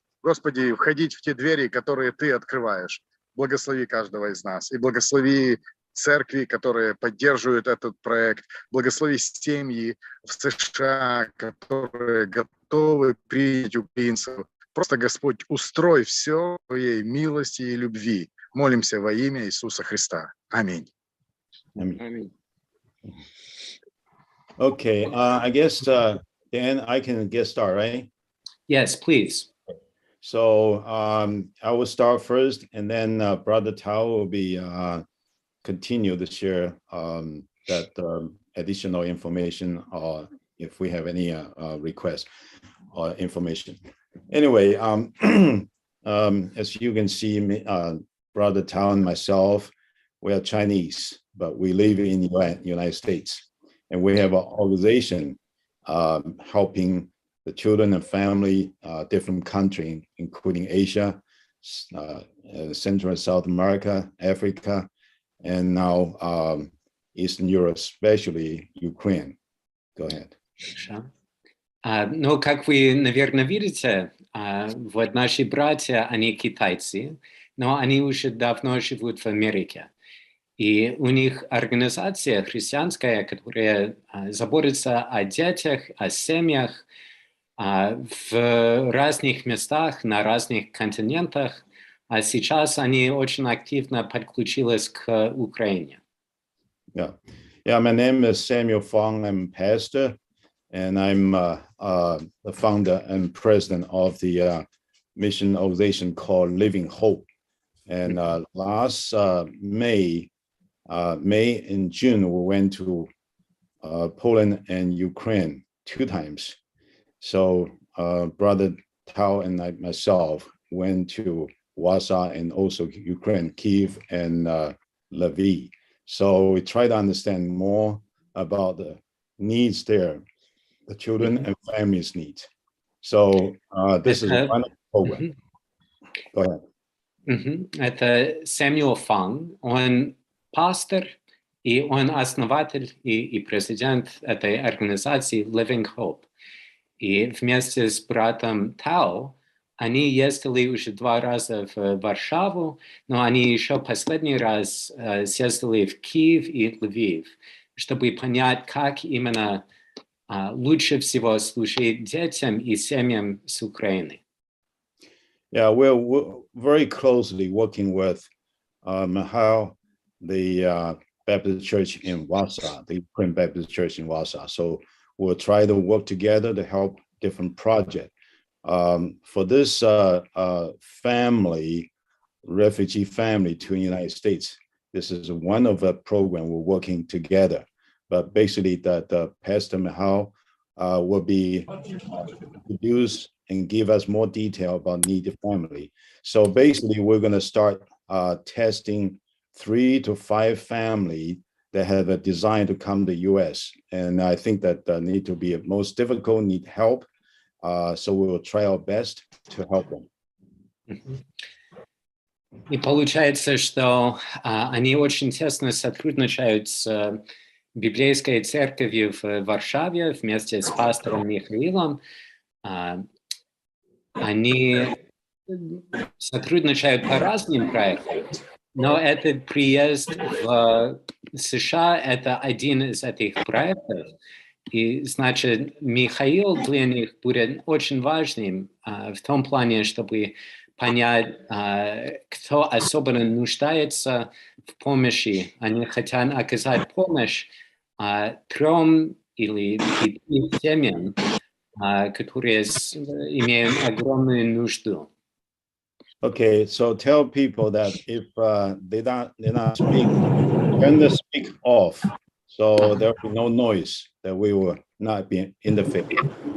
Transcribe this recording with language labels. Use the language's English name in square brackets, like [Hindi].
[Russian] Господи, входить в те двери, которые ты открываешь. Благослови каждого из нас и благослови церкви, которые поддерживают этот проект. Благослови семьи в США, которые готовы принять украинцев. Просто, Господь, устрой все в твоей милости и любви. Молимся во имя Иисуса Христа. Аминь. [English] Amen. Okay, I guess Dan, I can get started, right? Yes, please. So I will start first, and then Brother Tao will be continue to share that additional information, or if we have any requests or information. Anyway, as you can see, Brother Tao and myself, we are Chinese, but we live in the United States, and we have an organization helping the children and family, different countries, including Asia, Central and South America, Africa, and now Eastern Europe, especially Ukraine. Go ahead. [Russian] Ну, как вы, наверное, видите, вот наши братья, они китайцы, но они уже давно живут в Америке. И у них организация христианская, которая заботится о детях, о семьях в разных местах, на разных континентах. А сейчас они очень активно подключились к Украине. [English] Yeah, my name is Samuel Fong. I'm pastor, and I'm the founder and president of the mission organization called Living Hope. And last May and June, we went to Poland and Ukraine 2 times. So Brother Tao and myself went to Warsaw and also Ukraine, Kyiv and Lviv. So we try to understand more about the needs there, the children and families' needs. So this is one program. Go ahead. [Russian] Это Сэмюэл Фанг, он пастор, и он основатель и президент этой организации Living Hope. И вместе с братом Тао они ездили уже 2 раза в Варшаву, но они еще последний раз съездили в Киев и Львив, чтобы понять, как именно лучше всего служить детям и семьям с Украины. [English] Yeah, we're very closely working with how the Baptist Church in Warsaw, the Ukraine Baptist Church in Warsaw. So we'll try to work together to help different projects. For this family, refugee family to the United States, this is one of the program we're working together. But basically that Pastor Michal will be introduced and give us more detail about needy family. So basically we're going to start testing 3 to 5 families that have a design to come to the US. And I think that need to be most difficult, need help. So we will try our best to help them. [Russian] И получается, что они очень тесно сотрудничают с библейской церковью в Варшаве вместе с пастором Михаилом. Они сотрудничают по разным проектам, но этот приезд в США – это один из этих проектов. И, значит, Михаил для них будет очень важным в том плане, чтобы понять, кто особенно нуждается в помощи. Они хотят оказать помощь 3 или 5 семьям, которые имеют огромную нужду. [English] Okay, so tell people that if they're not speaking, turn the speak off, so there will be no noise, that we will not be interfering.